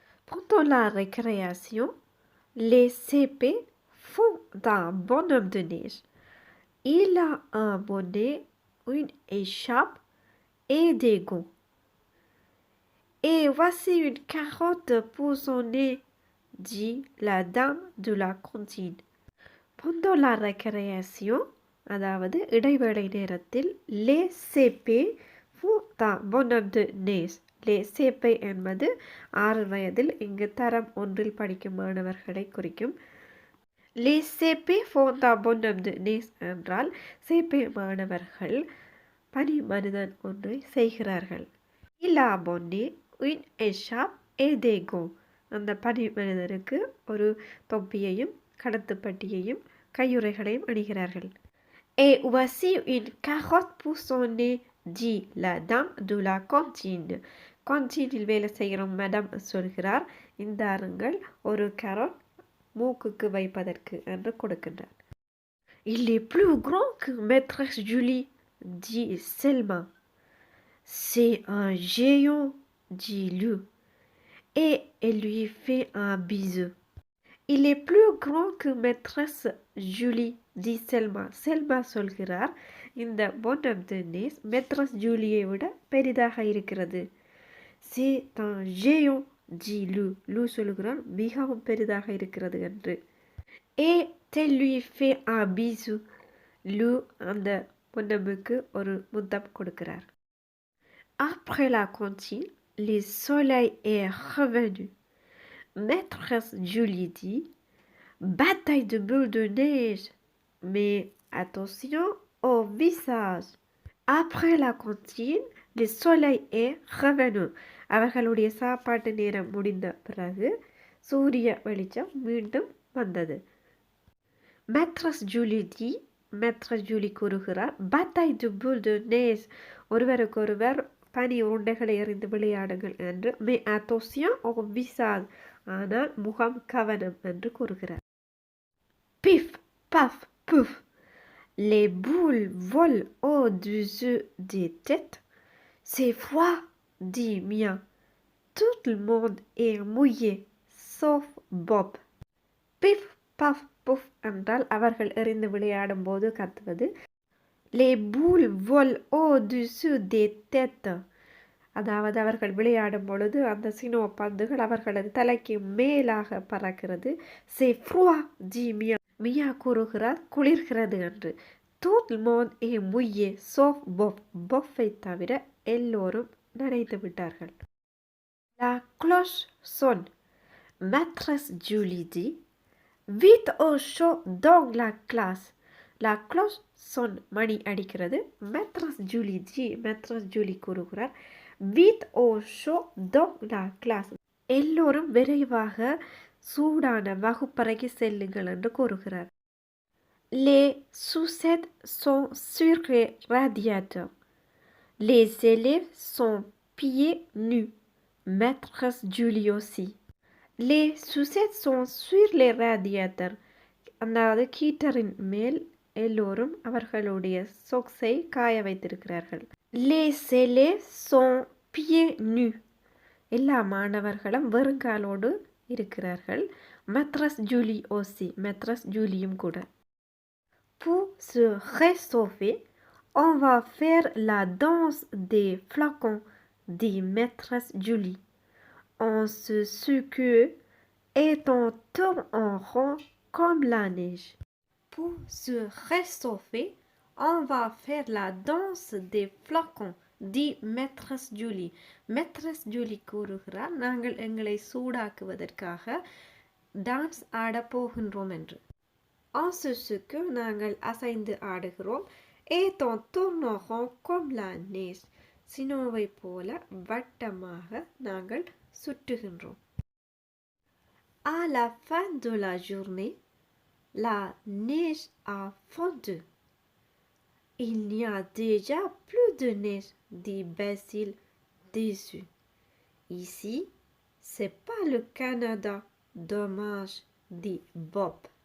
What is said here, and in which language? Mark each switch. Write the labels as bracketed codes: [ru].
[fr] Pendant la récréation, les CP font un bonhomme de neige. Il a un bonnet, une écharpe et des gants. Et voici une carotte pour son nez, dit la dame de la cantine. Pendant la récréation, [ta] அதாவது இடைவேளை நேரத்தில் [fr] லே சேப்பே ஃபூதா பொனம் டு நேஸ். [ta] லே சேப்பே என்பது 6 வயதில் இங்கு தரம் 1இல் படிக்கும் மாணவர்களை குறிக்கும். லே சேப்பே ஃபோந்தா பொனம் டு நேஸ் என்றால் சேப்பே மாணவர்கள் பனி மனிதன் ஒன்றை செய்கிறார்கள். [fr] இலா பொன்னே உன் எஷாப் ஏதேகோ. [ta] அந்த பனி மனிதனுக்கு ஒரு தொப்பியையும் கடத்துப்பட்டியையும் கையுறைகளையும் அணிகிறார்கள். [fr] Et voici une carotte pour son nez, dit la dame de la cantine. [ta] கான்டீனில் வேலை செய்கிற மேடம் சொல்கிறார், இந்தாருங்கள் ஒரு கேரட் மூக்குக்கு வைப்பதற்கு என்று கொடுக்கின்றார். [fr] Il est plus grand que maîtresse Julie, dit Selma. C'est un géant, dit Lou, et elle lui fait un bisou. Il est plus grand que maîtresse Julie, dit Selma. [ta] Selma சொல்கிறார், இந்த பொனம் to Naze mattress ஜூலியை விட பெரிதாக இருக்கிறது. [fr] C'est un géant, dit Lou. Lou [ta] சொல்கிறார், மிகவும் பெரிதாக இருக்கிறது என்று. [fr] Et elle lui fait un bisou. [ta] Lou அந்த பொன்னமுக்கு ஒரு முத்தம் கொடுக்கிறார். [fr] Après la cantine, le soleil est revenu. Maîtresse Julie dit, bataille de boules de neige, mais attention au visage. Après la cantine, le soleil est revenu. [ta] அவர்களுடைய சாப்பாட்டு நேரம் முடிந்த பிறகு சூரிய வெளிச்சம் மீண்டும் வந்தது. [fr] Maîtresse Julie dit, [ta] Maîtresse Julie கூறுகிறார், [fr] bataille de boules de neige, [ta] ஒருவருக்கொருவர் பனி உருண்டைகளை எறிந்து விளையாடுங்கள் என்று. [fr] mais attention au visage, [ta] ஆனால் முகம் கவனம் என்று கூறுகிறார். [fr] Pif, paf, pouf, les boules volent au-dessus des têtes. C'est froid, dit Mia. Tout le monde est mouillé, sauf Bob. [ta] Pif, paf, puff என்றால் அவர்கள் எறிந்து விளையாடும் போது கத்துவது. [fr] Les boules volent au-dessus des têtes. [ta] அதாவது அவர்கள் விளையாடும் பொழுது அந்த சினோ பந்துகள் அவர்களது தலைக்கு மேலாக பறக்கிறது. [fr] C'est froid, dit Mia. [ta] மியா கூறுகிறார், குளிர்கிறது என்று. Tout le monde est mouillé, sauf Bob. பொஃப்பை தவிர எல்லோரும் நனைந்து விட்டார்கள். [fr] La cloche sonne. Maîtresse Julie dit, vite au chaud dans la classe. La cloche sonne. [ta] மணி அடிக்கிறது. [fr] Maîtresse Julie dit, [ta] Maîtresse Julie கூறுகிறார், [fr] vite au chaud dans la classe. [ta] எல்லோரும் விரைவாக சூடான வகுப்பறைக்கு செல்லுங்கள் என்று கூறுகிறார். [fr] Les sous-aides sont sur les radiateurs. Les élèves sont pieds nus. Maîtresse Julie aussi. Les sous-aides sont sur les radiateurs. [ta] அதாவது கீட்டரின் மேல் எல்லோரும் அவர்களுடைய சொக்ஸை காய வைத்திருக்கிறார்கள். [fr] Les élèves sont pieds nus. [ta] எல்லா மாணவர்களும் வெறுங்காலோடு இருக்கிறார்கள். [fr] Maîtresse Julie aussi. [ta] Maîtresse Julieயும் கூட. [fr] Pour se réchauffer, on va faire la danse des flocons, dit Maîtresse Julie. On se secoue et on tourne en rond comme la neige. Pour se réchauffer, on va faire la danse des flocons, dit Maîtresse Julie. [ta] Maîtresse Julie கூறுகிறார், நாங்கள் எங்களை சூடாக்குவதற்காக dance ஆட போகின்றோம் என்று. [fr] En se secoue, [ta] நாங்கள் அசைந்து ஆடுகிறோம். [fr] Et on tourne en rond comme la neige. [ta] சினோவை போல வட்டமாக நாங்கள் சுற்றுகின்றோம். [fr] À la fin de la journée, la neige a fondu. Il n'y a déjà plus de neige, dit Basile déçu. Ici, c'est pas le Canada, dommage, dit Bob.